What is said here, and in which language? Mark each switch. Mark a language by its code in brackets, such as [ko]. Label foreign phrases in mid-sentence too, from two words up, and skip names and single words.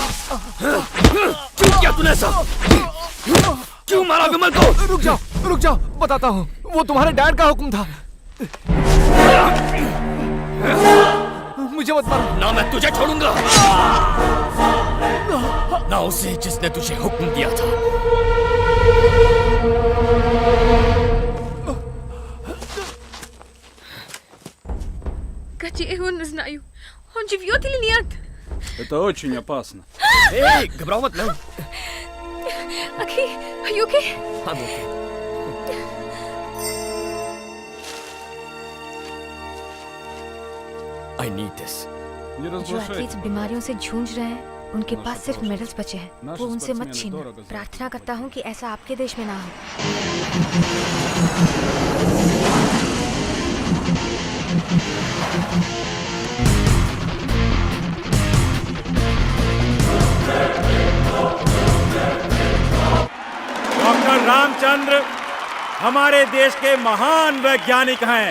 [hi] क्यों किया तूने ऐसा? क्यों मारा विमल को? रुक जाओ, बताता हूँ। वो तुम्हारे डैड का हुक्म था। मुझे मत मारो। ना मैं तुझे छोड़ूंगा, ना उसे जिसने तुझे हुक्म दिया था। [ru] Где он, не знаю. Он живет или нет? Это очень опасно. Эй, [hi] घबराओ मत, नहीं। [en] Okay, are you okay? I'm okay. I need this. [ru] Не [hi] जो [ru] разглашайте. [hi] एथलीट्स बीमारियों से जूझ रहे हैं, उनके पास सिर्फ मेडल्स बचे हैं। नाशा वो उनसे मत स्पोर्ट्समैन छीनो। दौरा प्रार्थना करता हूँ कि ऐसा आपके देश में ना हो। डॉक्टर रामचंद्र हमारे देश के महान वैज्ञानिक हैं।